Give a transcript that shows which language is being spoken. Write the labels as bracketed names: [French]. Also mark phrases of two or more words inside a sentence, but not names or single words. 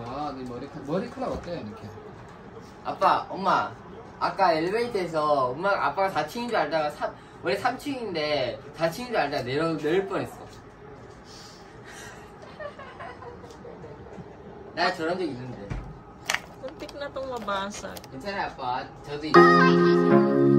[Korean] 와, 네 머리카락 어때, 이렇게? 아빠, 엄마. 아까 엘리베이터에서 아빠가 4층인 줄 알다가 원래 3층인데 4층인 줄 알다가 내릴 뻔했어. 나 저런 적 있는데. [Filipino] Muntik na tong mabasa. [Korean] 괜찮아요, 아빠. 저도 있어요.